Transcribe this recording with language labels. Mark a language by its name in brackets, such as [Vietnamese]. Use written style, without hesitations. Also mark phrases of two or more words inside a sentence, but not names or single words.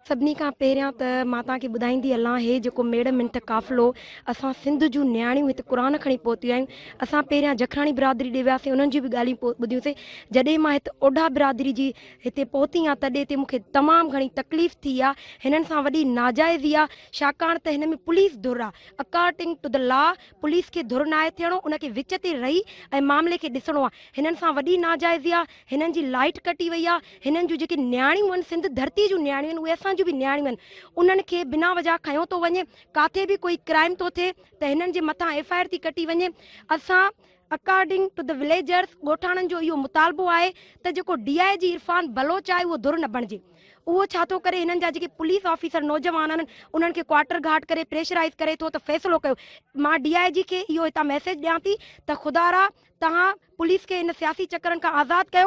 [Sindhi] सभिनी खां पहिरियां त मां तव्हांखे ॿुधाईंदी हलां, हे जेको मेड़ मिंट काफ़िलो असां सिंध जूं नियाणियूं हिते क़ुर खणी पहुतियूं आहियूं। असां पहिरियां जखराणी बिरादरी ॾे वियासीं, उन्हनि जी बि ॻाल्हियूं ॿुधियूंसीं। जॾहिं मां हिते ओढा बिरादरी जी हिते पहुती आहियां, तॾहिं हिते मूंखे तमामु घणी तकलीफ़ थी आहे। हिननि सां वॾी नाजाइज़ी आहे, छाकाणि त हिन में पुलिस धुर आहे। [English] according to the law [Sindhi] पुलिस खे धुर न आहे थियणो, उनखे विच ते रही ऐं मामले खे ॾिसणो आहे। हिननि सां वॾी नाजाइज़ी आहे। हिननि जी लाइट कटी वई आहे। हिननि जूं जेके नियाणियूं आहिनि, सिंध धरती जूं नियाणियूं आहिनि, उहे असांजूं बि नियाणियूं आहिनि। उन्हनि खे बिना वजह खयों थो वञे, काथे बि कोई क्राइम थो थिए त हिननि जे मथां FIR थी कटी वञे। [English] असां according to the villagers, [Sindhi] ॻोठाणनि जो इहो मुतालबो आहे त जेको DIG इरफान बलोच आहे उहो धुर न बणिजे। उहो छा थो करे, हिननि जा जेके पुलिस ऑफिसर नौजवान आहिनि उन्हनि खे क्वार्टर घाट करे प्रेशराइज़ करे थो त फ़ैसिलो कयो। मां DIG खे इहो हितां मैसेज ॾियां थी त ख़ुदा रा तव्हां पुलिस खे इन सियासी चकरनि खां आज़ादु कयो।